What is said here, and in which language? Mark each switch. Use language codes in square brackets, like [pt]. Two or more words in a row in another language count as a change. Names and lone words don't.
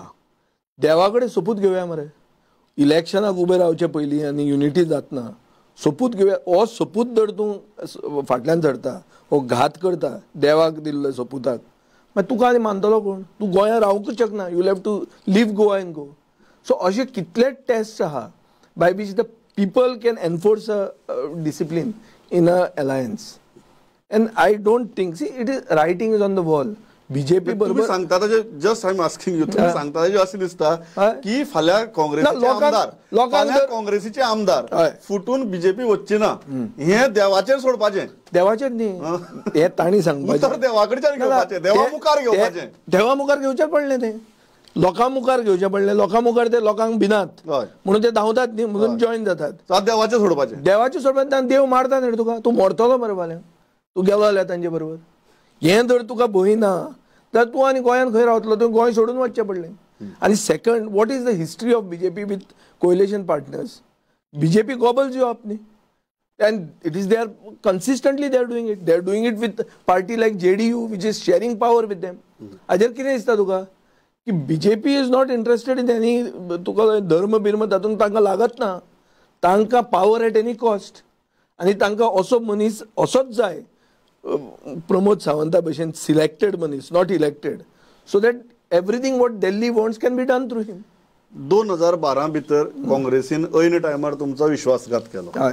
[kok] देवा कडेन सोपूत घेवया मरे. इलेक्शनाक उबे रावचे पयलीं आनी युनिटी जातना सोपूत घेवया. हो सोपूत जर तूं फाटल्यान झडटा, हो घात करता देवाक दिल्लो सोपुताक, मागीर तुका आनी मानतलो कोण? तूं गोंयांत रावूंकच शकना. [en] you have to leave Goa and go. [kok] सो अशे कितलेच टेस्ट आहा [en] by which the people can enforce a discipline in a alliance, and I don't think, see, it is writing is on the wall. [kok] बीजेपी बरोबर [en] सांगता just I am asking you. [kok] तुम्ही सांगता अशें दिसता की फाल्यां काँग्रेसीचे आमदार, काँग्रेसीचे आमदार फुटून बीजेपी वचचे ना. हे देवाचेर सोडपाचें. देवाचेर न्ही, हे ताणी सांगपाचें. देवा कडच्यान घेवपाचें, देवा मुखार घेवपाचें. देवा मुखार घेवचें पडलें तें. लोकां मुखार घेवचें पडलें, लोकां मुखार ते लोकांक भिनात हय म्हणून ते धांवतात न्ही, म्हणून जॉईन जातात. आता देवाचें सोडपाचें. देवाचे सोडपाक देव मारता न्ही तुका, तूं मरतलो मरे फाल्यां तूं गेलो जाल्यार तांचे बरोबर. हें जर तुका भंय ना जाल्यार तूं आनी गोंयांत खंय रावतलो, तुवें गोंय सोडून वचचें पडलें. [en] आनी second, what is the history of BJP with coalition partners? BJP gobbles you up न्ही, and it is they are consistently they are doing it. They are doing it with party like JDU which is sharing power with them. [kok] हाजेर कितें दिसता तुका की [en] BJP is not interested in any, [kok] तुका धर्म बिर्म तातूंत तांकां लागत ना, तांकां [en] power at any cost. [kok] आनी तांकां असो मनीस असोच जाय, प्रमोद सावंता भशेन सिलेक्टेड मनीस, [en] not elected, so that everything what Delhi wants can be done through him. [kok] 2012 भितर काँग्रेसीन ऐन टायमार तुमचो विश्वासघात केलो.